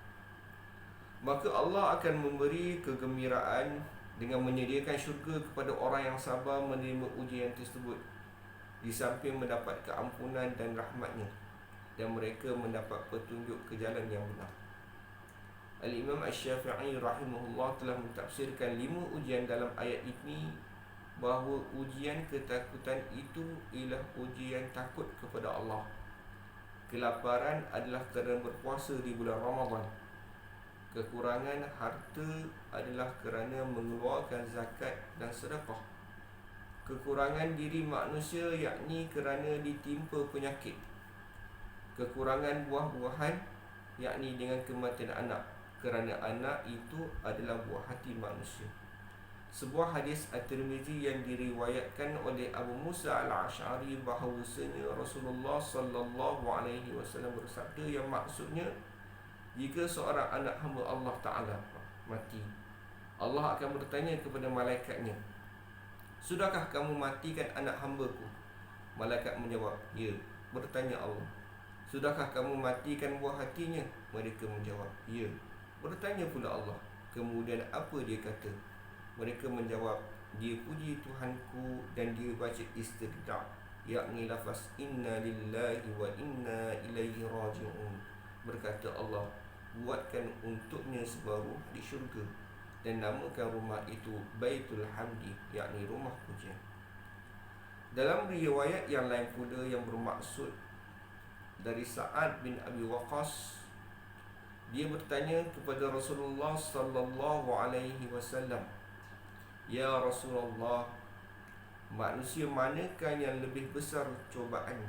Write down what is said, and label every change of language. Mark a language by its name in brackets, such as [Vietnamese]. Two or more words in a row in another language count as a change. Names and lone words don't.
[Malay] Maka Allah akan memberi kegembiraan dengan menyediakan syurga kepada orang yang sabar menerima ujian tersebut, di samping mendapat keampunan dan rahmatnya, dan mereka mendapat petunjuk ke jalan yang benar. Al-Imam Asy-Syafi'i rahimahullah telah mentafsirkan 5 ujian dalam ayat ini, bahawa ujian ketakutan itu ialah ujian takut kepada Allah. Kelaparan adalah kerana berpuasa di bulan Ramadan. Kekurangan harta adalah kerana mengeluarkan zakat dan sedekah. Kekurangan diri manusia yakni kerana ditimpa penyakit. Kekurangan buah-buahan yakni dengan kematian anak, kerana anak itu adalah buah hati manusia. Sebuah hadis At-Tirmizi yang diriwayatkan oleh Abu Musa Al-Asy'ari bahawasanya Rasulullah [Arabic] صلى الله عليه وسلم [Malay] bersabda, yang maksudnya, jika seorang anak hamba Allah Ta'ala mati, Allah akan bertanya kepada malaikatnya, sudahkah kamu matikan anak hamba-Ku? Malaikat menjawab, ya. Bertanya Allah, sudahkah kamu matikan buah hatinya? Mereka menjawab, ya. Bertanya pula Allah, kemudian apa dia kata? Mereka menjawab, dia puji Tuhanku, dan dia baca istirja', yakni lafaz [Arabic] إنا لله وإنا إليه راجعون. [Malay] Berkata Allah, buatkan untuknya sebuah rumah di syurga, dan namakan rumah itu Baitul Hamdi, yakni rumah pujian. Dalam riwayat yang lain pula yang bermaksud dari Sa'ad bin Abi Waqqas, dia bertanya kepada Rasulullah [Arabic] صلى الله عليه وسلم, يا رسول الله, [Malay] manusia manakah yang lebih besar cobaannya?